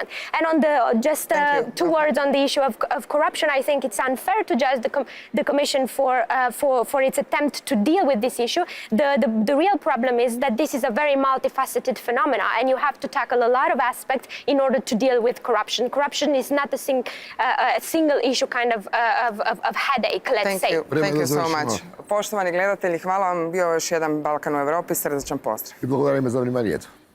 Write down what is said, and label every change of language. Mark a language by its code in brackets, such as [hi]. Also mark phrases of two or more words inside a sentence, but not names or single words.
[en] And on two words on the issue of corruption, I think it's unfair to judge the Commission for its attempt to deal with this issue. The real problem is that this is a very multifaceted phenomena, and you have to tackle a lot of aspects in order to deal with corruption. Corruption is not a single issue kind of headache, let's say. Thank you so much. [hr] Poštovani gledatelji, hvala vam. Bio je još jedan Balkan u Europi. Srdačan pozdrav. [bg] I благодарим за вниманието.